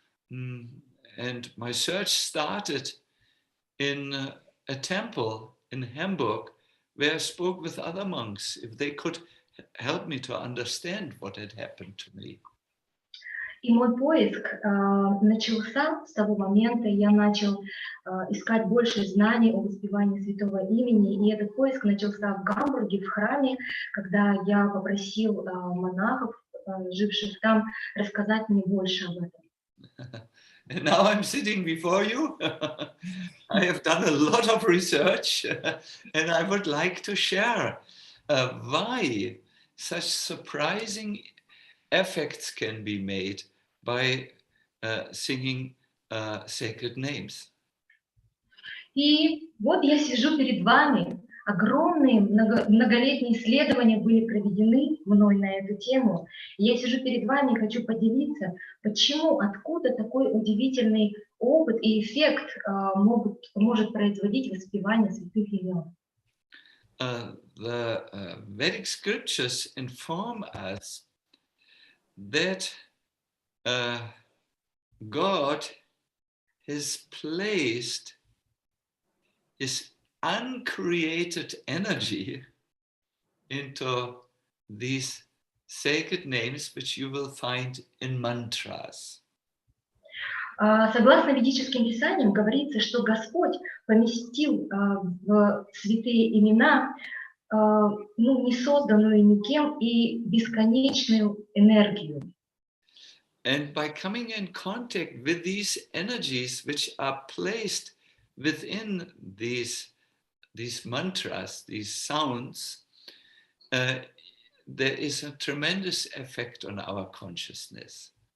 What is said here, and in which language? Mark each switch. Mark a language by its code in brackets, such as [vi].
[en] And my search started in a temple in Hamburg where I spoke with other monks if they could help me to understand what had happened to me. [ru] И мой поиск начался с того момента, я начал искать больше знаний о воспевании святого имени, и этот поиск начался в Гамбурге, в храме, когда я попросил монахов, живших там, рассказать мне больше об этом. [en] And now I'm sitting before you. I have done a lot of research and I would like to share why such surprising effects can be made by singing sacred names. [ru] И вот я сижу перед вами. Огромные многолетние исследования были проведены мной на эту тему. И я сижу перед вами и хочу поделиться, почему, откуда такой удивительный опыт и эффект может производить воспевание святых имен. [en] The Vedic scriptures inform us that God has placed His uncreated energy into these sacred names, which you will find in mantras. [ru] Согласно ведическим писаниям, говорится, что Господь поместил в святые имена не созданную никем и бесконечную энергию. [en] And by coming in contact with these energies which are placed within these mantras, these sounds, there is a tremendous effect on our consciousness.